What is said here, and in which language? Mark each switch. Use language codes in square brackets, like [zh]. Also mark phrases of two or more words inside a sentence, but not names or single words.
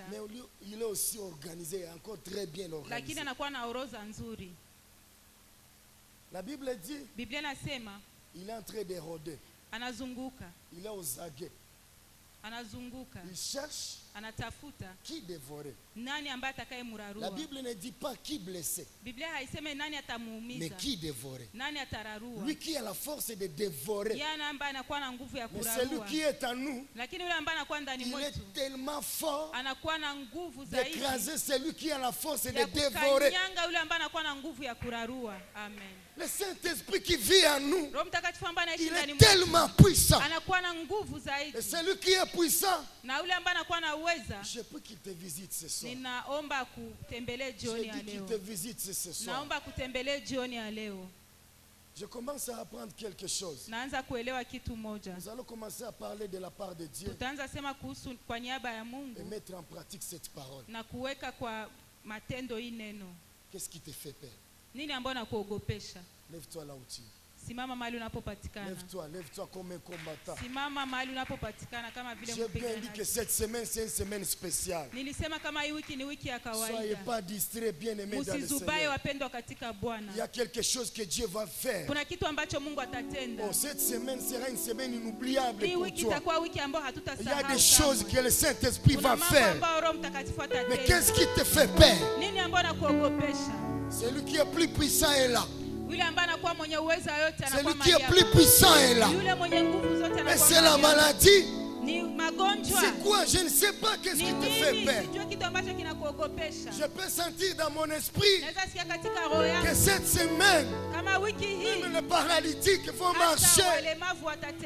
[fr] mais il est aussi organisé, encore très bien organisé, [sw] lakini anakuwa na orodha nzuri. [fr] La Bible dit, [sw] Biblia nasema, [fr] il est en train de rôder. [sw] Anazunguka. [fr] Il est aux aguets. [sw] Anazunguka. [fr] Il cherche [sw] anatafuta [fr] qui dévorer. [sw] Nani ambaye atakayemrarua. [fr] La Bible ne dit pas qui blesser. [sw] Biblia haiseme nani atamuumiza. [fr] Mais qui dévorer. [sw] Nani atararua. [fr] Lui qui a la force de dévorer. [sw] Yeye ambaye anakuwa na nguvu ya kurarua. [fr] Mais celui qui est en nous, [sw] lakini yule ambaye anakuwa ndani mwetu, [fr] il est tellement fort, [sw] anakuwa na nguvu zaidi, [fr] d'écraser celui qui a la force de dévorer. [sw] Kanyanga yule ambaye anakuwa na nguvu ya kurarua. Amen. [fr] Le Saint-Esprit qui vit en nous, il est tellement puissant. Et celui qui est puissant, je prie qu'il te visite ce soir. Je dis qu'il te visite ce soir. Je commence à apprendre quelque chose. Nous allons commencer à parler de la part de Dieu et mettre en pratique cette parole. Qu'est-ce qui te fait peur? [sw] Nini ambayo nakuogopesha? [fr] Lève-toi là où tu es. [sw] Simama mahali unapopatikana. [fr] Lève-toi comme un combattant. [sw] Simama mahali unapopatikana kama vile mpiganaji. [fr] J'ai bien dit que cette semaine c'est une semaine spéciale. [sw] Nilisema kama hii wiki ni wiki ya kawaida. [fr] Soyez pas distraits, bien-aimés dans le Seigneur. [sw] Wapendwa katika Bwana. [fr] Il y a quelque chose que Dieu va faire. [sw] Kuna kitu ambacho Mungu atatenda. [fr] Oh, cette semaine sera une semaine inoubliable pour toi. [sw] Hii wiki itakuwa wiki ambayo hatutasahau. [fr] Il y a des choses que le Saint-Esprit va faire. Mais qu'est-ce qui te fait peur? [sw] Nini ambayo nakuogopesha? [fr] Celui qui est plus puissant est là. Celui qui est plus puissant est là. Mais c'est la maladie. C'est quoi? Je ne sais pas qu'est-ce qui te fait peur. Je peux sentir dans mon esprit que cette semaine, même les paralytiques vont marcher.